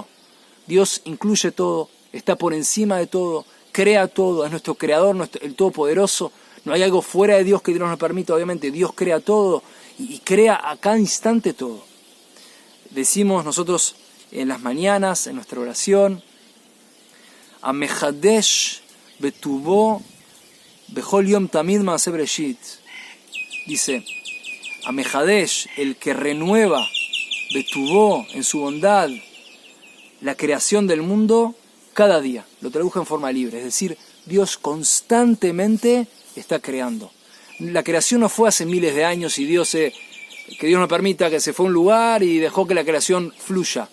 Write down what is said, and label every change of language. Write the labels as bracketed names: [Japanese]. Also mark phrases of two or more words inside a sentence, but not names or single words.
[Spanish] Dios incluye todo, está por encima de todo, crea todo, es nuestro creador, el todopoderoso. No hay algo fuera de Dios que Dios nos permita, obviamente. Dios crea todo y crea a cada instante todo. Decimos nosotros en las mañanas, en nuestra oración, [Hebrew] המחדש בטובו בכל יום תמיד מעשה בראשית. [Spanish] Dice, Amehadesh, el que renueva, betubo, en su bondad, la creación del mundo cada día. Lo tradujo en forma libre, es decir, Dios constantemente está creando. La creación no fue hace miles de años y que Dios nos permita que se fue a un lugar y dejó que la creación fluya.